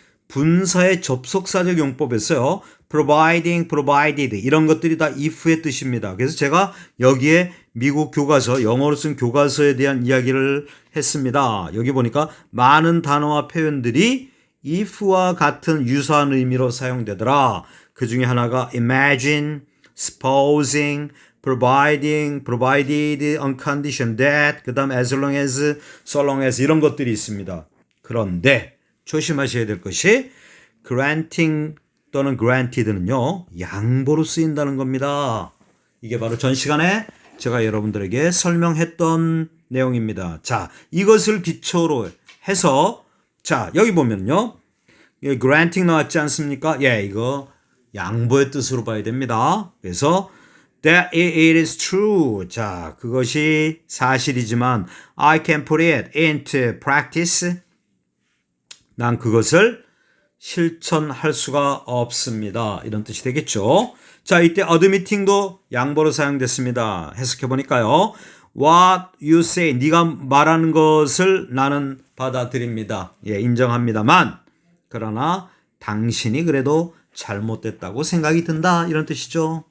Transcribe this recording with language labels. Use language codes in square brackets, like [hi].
[ko] 분사의 접속사적 용법에서요. providing, provided 이런 것들이 다 if의 뜻입니다. 그래서 제가 여기에 미국 교과서, 영어로 쓴 교과서에 대한 이야기를 했습니다. 여기 보니까 많은 단어와 표현들이 if와 같은 유사한 의미로 사용되더라. 그 중에 하나가 imagine, supposing, providing, provided, on condition that, 그 다음 as long as, so long as 이런 것들이 있습니다. 그런데 조심하셔야 될 것이 granting 또는 granted는요. 양보로 쓰인다는 겁니다. 이게 바로 전 시간에 제가 여러분들에게 설명했던 내용입니다. 자, 이것을 기초로 해서 자, 여기 보면요. granting 나왔지 않습니까? 예, 이거 양보의 뜻으로 봐야 됩니다. 그래서 [en] that it is true. [ko] 자, 그것이 사실이지만 [en] I can put it into practice. [ko] 난 그것을 실천할 수가 없습니다. 이런 뜻이 되겠죠. 자, 이때 admitting도 양보로 사용됐습니다. 해석해 보니까요. [en] What you say, [ko] 네가 말하는 것을 나는 받아들입니다. 예, 인정합니다만 그러나 당신이 그래도 잘못됐다고 생각이 든다 이런 뜻이죠.